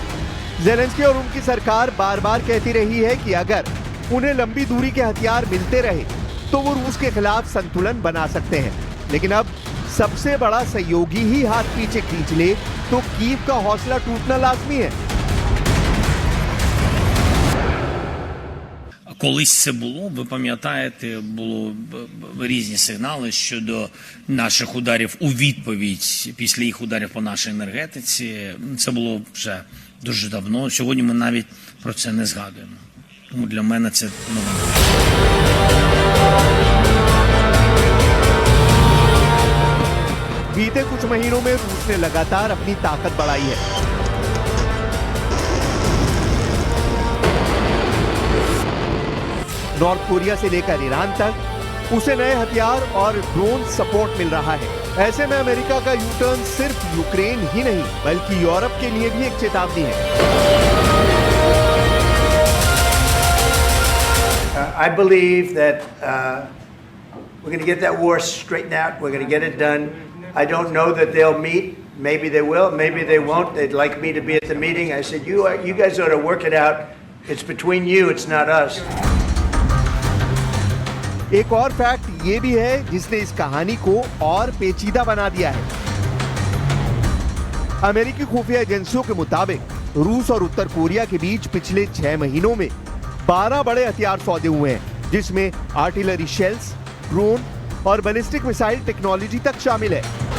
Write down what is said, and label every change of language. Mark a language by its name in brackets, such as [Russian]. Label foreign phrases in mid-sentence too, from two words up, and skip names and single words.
[Hindi] जेलेंस्की और उनकी सरकार बार बार कहती रही है कि अगर उन्हें लंबी दूरी के हथियार मिलते रहे तो वो रूस के खिलाफ संतुलन बना सकते हैं। लेकिन अब सबसे बड़ा सहयोगी ही हाथ पीछे खींच ले तो कीव का हौसला टूटना लाजमी है। [Ukrainian] Колись це було, ви пам'ятаєте, було різні сигнали щодо наших ударів у відповідь після їх ударів по нашій енергетиці. Це було вже дуже давно. Сьогодні ми навіть про це не згадуємо. Тому для мене це новина. [Hindi] बीते कुछ महीनों में रूस ने लगातार अपनी ताकत बढ़ाई है। नॉर्थ कोरिया से लेकर ईरान तक उसे नए हथियार और [English] drone support [Hindi] मिल रहा है। ऐसे में अमेरिका का यू टर्न सिर्फ यूक्रेन ही नहीं बल्कि यूरोप के लिए भी एक चेतावनी है। [English] I believe that we're going to get that war straightened out. We're going to get it done. I don't know that they'll meet. Maybe they will. Maybe they won't. They'd like me to be at the meeting. I said, you guys ought to work it out. It's between you. It's not us. [Hindi] एक और फैक्ट ये भी है जिसने इस कहानी को और पेचीदा बना दिया है। अमेरिकी खुफिया एजेंसियों के मुताबिक रूस और उत्तर कोरिया के बीच पिछले 6 महीनों में 12 बड़े हथियार सौदे हुए हैं, जिसमें [English] artillery shells, [Hindi] ड्रोन और [English] ballistic missile technology [Hindi] तक शामिल है।